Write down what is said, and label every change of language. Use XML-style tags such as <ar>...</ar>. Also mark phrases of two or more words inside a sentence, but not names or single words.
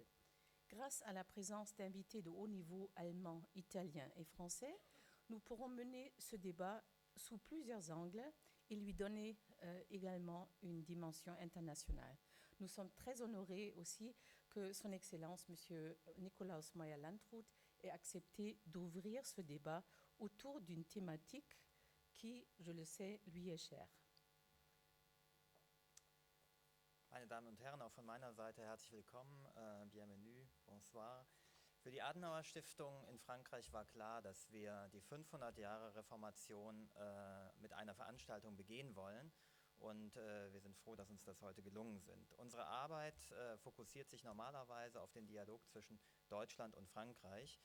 <fr>Grâce à la présence d'invités de haut niveau allemands, italiens et français, nous pourrons mener ce débat sous plusieurs angles et lui donner également une dimension internationale. Nous sommes très honorés aussi que Son Excellence, M. Nikolaus Meyer-Landrut, ait accepté d'ouvrir ce débat autour d'une thématique qui, je le sais, lui est chère.</fr> <de>Meine Damen und Herren, auch von meiner Seite herzlich willkommen,</de> <fr>bienvenue, bonsoir.</fr> <de>Für die Adenauer Stiftung in Frankreich war klar, dass wir die 500 Jahre Reformation mit einer Veranstaltung begehen wollen und wir sind froh, dass uns das heute gelungen sind. Unsere Arbeit fokussiert sich normalerweise auf den Dialog zwischen Deutschland und Frankreich.</de>